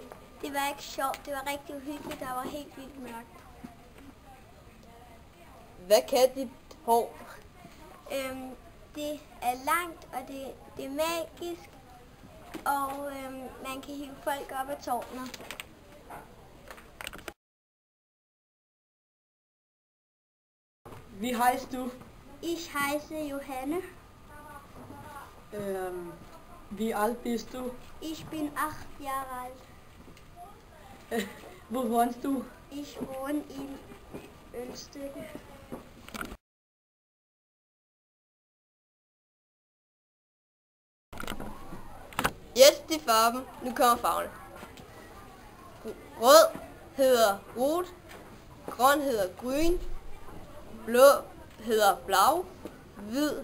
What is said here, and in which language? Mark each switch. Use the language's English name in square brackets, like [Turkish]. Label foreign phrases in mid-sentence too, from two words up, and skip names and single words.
[Danish] Det var ikke sjovt, det var rigtig uhyggeligt, der var helt vildt mørkt. Hvad kan dit hår? Det er langt, og det er magisk, og man kan hive folk op ad tårnet. [German] Wie heißt du? Ich heiße Johanne. Wie alt bist du? Ich bin 8 Jahre alt. Wo wohnst du? Ich wohne in Ølstykke. [Danish] Yes, det er farven. Nu kommer farverne. Rød hedder rot, grøn hedder grøn, blå hedder blau, hvid